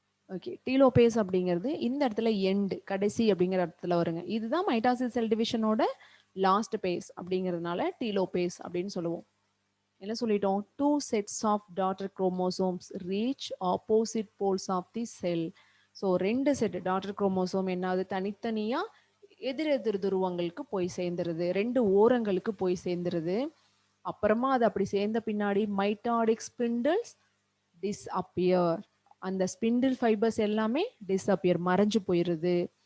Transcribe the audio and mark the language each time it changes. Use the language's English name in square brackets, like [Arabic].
[Tamil] Okay. Telophase அப்படிங்கிறது இந்த இடத்துல எண்ட், கடைசி அப்படிங்கிற இடத்துல வருங்க. இதுதான் மைட்டாசிஸ் செல் டிவிஷனோட லாஸ்ட் பேஸ் அப்படிங்கிறதுனால டீலோபேஸ் அப்படின்னு சொல்லுவோம். என்ன சொல்லிட்டோம்? [English] 2 sets of daughter chromosomes reach opposite poles of the cell. [Tamil] So 2 set daughter chromosome என்னாவது தனித்தனியா எதிரெதிர் துருவங்களுக்கு போய் சேர்ந்துருது, 2 ஓரங்களுக்கு போய் சேர்ந்துருது. அப்புறமா அது அப்படி சேர்ந்த பின்னாடி மைட்டாடிக் ஸ்பிண்டில்ஸ் டிஸ்அப்பியர். அந்த ஸ்பிண்டில் ஃபைபர்ஸ் எல்லாமே டிஸ்அப்பியர், மறைஞ்சு போயிருது.